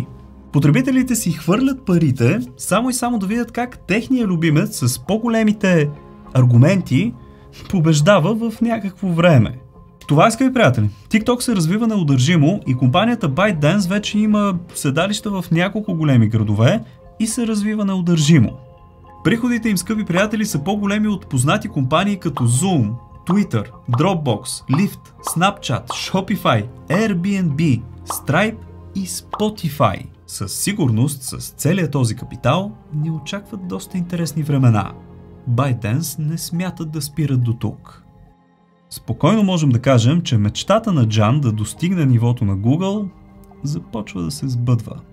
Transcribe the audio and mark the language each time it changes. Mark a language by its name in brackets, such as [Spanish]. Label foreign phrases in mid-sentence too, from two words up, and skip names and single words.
[Bulgarian] Потребителите си хвърлят парите само и само да видят как техният любимец с по-големите аргументи побеждава в някакво време. Това е, скъпи приятели. TikTok се развива неудържимо и компанията ByteDance вече има седалища в няколко големи градове и се развива неудържимо. Приходите им, скъпи приятели, са по-големи от познати компании като Zoom, Twitter, Dropbox, Lyft, Snapchat, Shopify, Airbnb, Stripe и Spotify. Със сигурност, с целият този капитал, ни очакват доста интересни времена. ByteDance не смятат да спират до тук. Спокойно можем да кажем, че мечтата на Джан да достигне нивото на Google започва да се сбъдва.